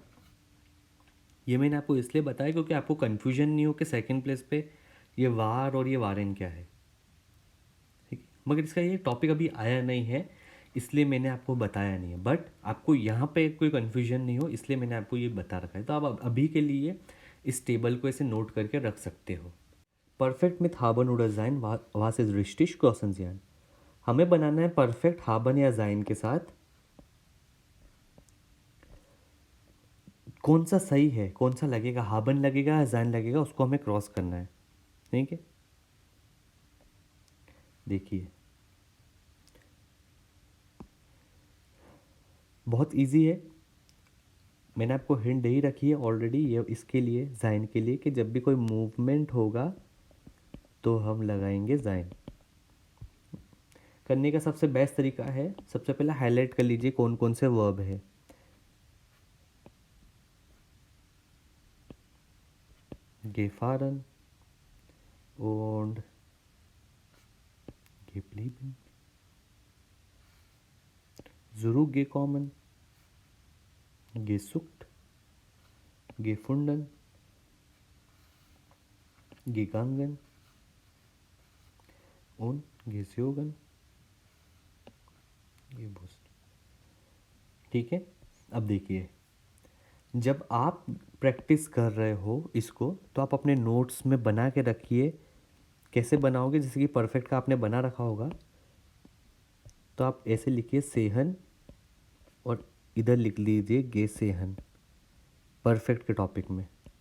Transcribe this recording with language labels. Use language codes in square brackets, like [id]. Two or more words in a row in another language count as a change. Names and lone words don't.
[hi] ये मैंने आपको इसलिए बताया क्योंकि आपको कन्फ्यूजन नहीं हो कि [en] second place [hi] पे ये वार और ये वारेन क्या है। ठीक है, मगर इसका ये टॉपिक अभी आया नहीं है, इसलिए मैंने आपको बताया नहीं है, बट आपको यहाँ पे कोई कन्फ्यूजन नहीं हो इसलिए मैंने आपको ये बता रखा है। तो आप अभी के लिए इस टेबल को ऐसे नोट करके रख सकते हो। [de] परफेक्ट mit haben oder sein, was ist richtig, Kreuzen Sie. [hi] हमें बनाना है परफेक्ट हाबन या जाइन के साथ कौन सा सही है, कौन सा लगेगा, हाबन लगेगा या जाइन लगेगा, उसको हमें क्रॉस करना है। ठीक है, देखिए बहुत इजी है, मैंने आपको हिंट दे ही रखी है ऑलरेडी ये इसके लिए, जाइन के लिए, कि जब भी कोई मूवमेंट होगा तो हम लगाएंगे जाइन। करने का सबसे बेस्ट तरीका है, सबसे पहले हाईलाइट कर लीजिए कौन कौन से वर्ब है। [de] gefahren und geblieben, zurückgekommen, gesucht, gefunden, gegangen und gezogen, gewusst। [hi] ठीक है, अब देखिए जब आप प्रैक्टिस कर रहे हो इसको तो आप अपने नोट्स में बना के रखिए। कैसे बनाओगे, जैसे कि परफेक्ट का आपने बना रखा होगा तो आप ऐसे लिखिए सेहन और इधर लिख लीजिए [de] gesehen, [hi] परफेक्ट के टॉपिक में।